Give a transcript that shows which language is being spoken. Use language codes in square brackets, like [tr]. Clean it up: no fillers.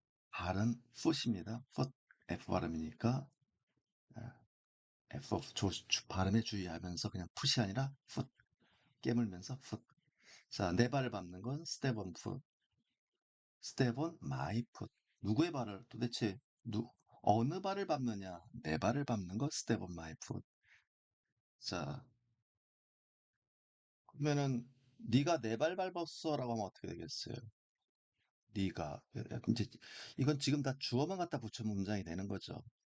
[ko] 발은 foot입니다. foot, F 발음이니까 F 발음에 주의하면서 그냥 풋이 아니라 foot, 깨물면서 foot. [en] 자, [ko] 내 발을 밟는 건 [en] step on foot, step on my foot. [ko] 누구의 발을 도대체 어느 발을 밟느냐? 내 발을 밟는 거 [en] step on my foot. [ko] 자, 그러면은 네가 내 발 밟았어라고 하면 어떻게 되겠어요? 네가 이제 이건 지금 다 주어만 갖다 붙이면 문장이 되는 거죠.